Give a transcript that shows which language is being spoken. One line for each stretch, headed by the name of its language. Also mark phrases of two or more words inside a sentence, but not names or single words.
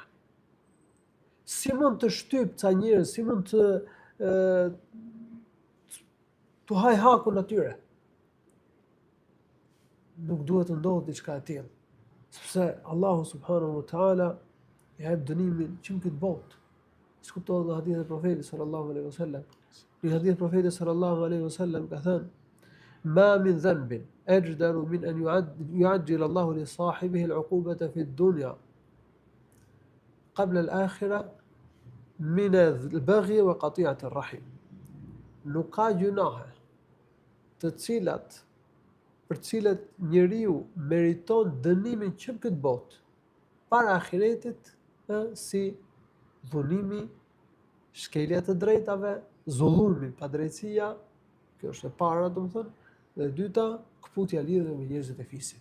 Albanian: Si mund të shtyp ca njerëz, si mund të haj hakun atyre? Nuk duhet të ndodhë diçka e tillë, sepse Allahu
Arabic: سبحانه وتعالى
Albanian: i jep dënimin që në këtë botë. Si kuptohet nga hadithi e Profetit
Arabic: صلى الله عليه وسلم.
Albanian: Në hadith Profeti
Arabic: صلى الله عليه وسلم
Albanian: ka thënë:
Arabic: "ما من ذنب أجدر أن يعجل الله لصاحبه العقوبة في الدنيا قبل الآخرة من البغي وقطيعة الرحم."
Albanian: Nuk ka gjunahe për të cilat njeriu meriton dënimin që në këtë botë, para ahiretit, si dhunimi, shkelja të drejtave, zullumi, padrejtësia, kjo është e para, domethënë, dhe e dyta, kputja lidhur me njerëzit e fisit.